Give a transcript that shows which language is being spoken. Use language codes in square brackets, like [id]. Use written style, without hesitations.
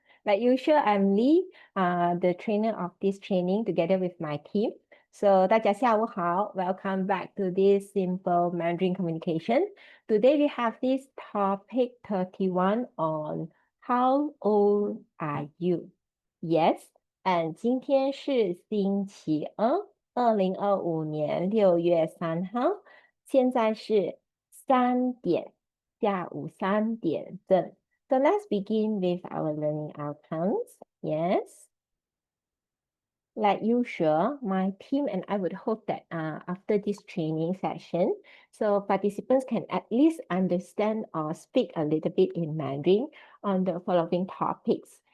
[en] Like usual, I'm Lee, the trainer of this training together with my team. So [zh] 大家下午好, [en] welcome back to this simple Mandarin communication. Today we have this topic 31 on how old are you? Yes, and [zh] 今天是星期二。2025年6月3号，现在是下午3点正。 [en] So let's begin with our learning outcomes. Yes. Like usual, my team and I would hope that after this training session, so participants can at least understand or speak a little bit in Mandarin on the following topics.